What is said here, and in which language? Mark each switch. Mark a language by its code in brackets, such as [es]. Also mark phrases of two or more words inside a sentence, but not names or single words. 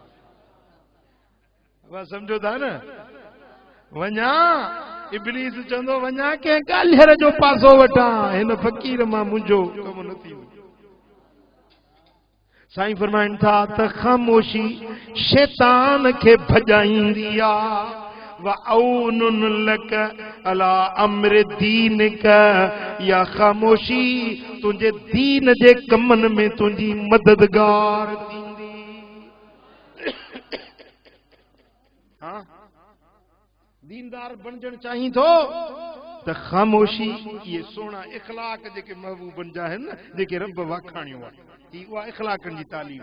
[sd] सम्झो था न, वञा इब्लीस चवंदो वञा कंहिं ॻाल्हियर जो पासो वठां, हिन फ़कीर मां मुंहिंजो कमु न थींदो। साईं फरमाइनि था त ख़ामोशी शैतान खे भॼाईंदी आहे। [ar] وعون لك على أمر دينك, [sd] या ख़ामोशी तुंहिंजे दीन जे कमनि में तुंहिंजी मददगार थींदी। हाँ दीनदार बणजण चाहीं थो त ख़ामोशी, ये सोना इखलाक जेके महबूबन जा आहिनि न, जेके रब वाखाणियो आहे, उहा इखलाकनि जी तालीम।